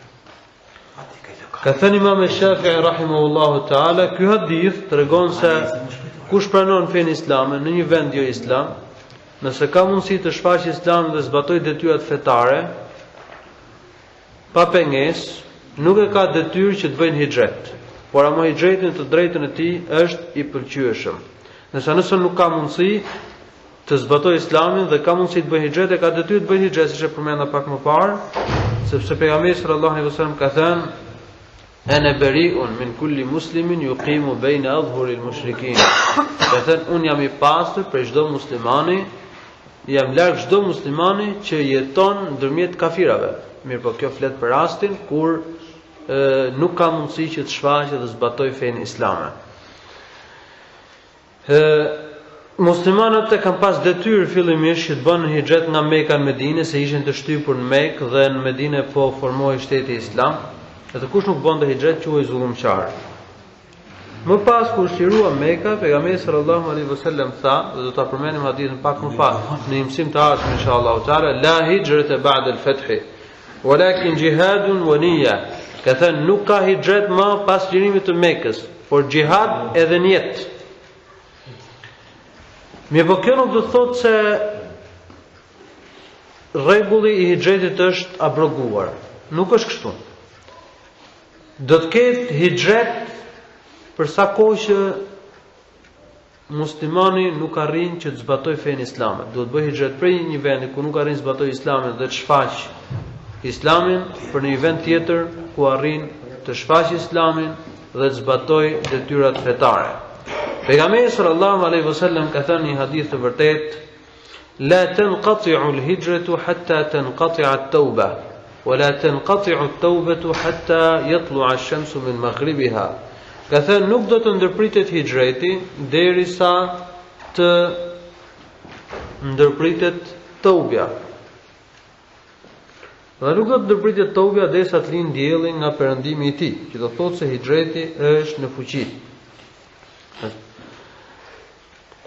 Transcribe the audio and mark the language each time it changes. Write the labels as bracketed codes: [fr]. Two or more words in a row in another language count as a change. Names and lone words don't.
[sq] Ka thënë Imam Shafi'i [ar] رحمه الله تعالى, [sq] ky hadith tregon se kush pranon fenë islame në një vend jo islam, nëse ka mundësi të shfaqë Islamin dhe zbatojë detyrat fetare, pa pengesë, nuk e ka detyrë që të bëjnë hijret, por ama hijreti në të drejtën e tij është i pëlqyeshëm. Nëse nuk ka mundësi të zbatojë Islamin dhe ka mundësi të bëjë hijret, e ka detyrë të bëjë hijret, siç e përmenda pak më parë, sepse pejgamberi [ar] صلى الله عليه وسلم [sq] ka thënë: [ar] "أنا بريء من كل مسلم يقيم بين أظهر المشركين." [sq] Ka thënë, unë jam i pastër për çdo muslimani, jam larg çdo muslimani që jeton ndërmjet kafirave. Mirë, po kjo flet për rastin kur nuk ka mundësi që të shfaqet dhe zbatojë fenë islame. Muslimanët e kanë pas detyrë fillimisht që të bënë hijret nga Mekka në Medinë, se ishin të shtypur në Mekë dhe në Medinë po formohej shteti islam. Edhe kush nuk bënte hijret quhej zullumqar. Më pas kur shirua Mekka, pejgamberi [ar] صلى الله عليه وسلم [sq] tha, dhe do ta përmendim hadithin pak më pas në një mësim të ardhshëm [ar] إن شاء الله تعالى لا هجرة بعد الفتح ولكن جهاد ونية. [sq] Ka thënë nuk ka hijret më pas lirimit të Mekës, por jihad edhe niyet. Mirë, po kjo nuk do të thotë se rregulli i hijretit është abroguar. Nuk është kështu. Do të ketë hijret për sa kohë që muslimani nuk arrin që të zbatojë fenë islame. Do të bëjë hijret prej një vendi ku nuk arrin të zbatojë islamin dhe të shfaqë islamin për një vend tjetër ku arrin të shfaqë islamin dhe të zbatojë detyrat fetare. Pejgamberi [ar] صلى الله عليه وسلم [sq] ka thënë një hadith të vërtetë: [ar] "لا تنقطع الهجرة حتى تنقطع التوبة ولا تنقطع التوبة حتى تطلع الشمس من مغربها." [sq] Ka thënë nuk do të ndërpritet hijreti derisa të ndërpritet tawbja. Dhe nuk do të ndërpritet tawbja derisa të lind dielli nga perëndimi i tij, që do thotë se hijreti është në fuqi.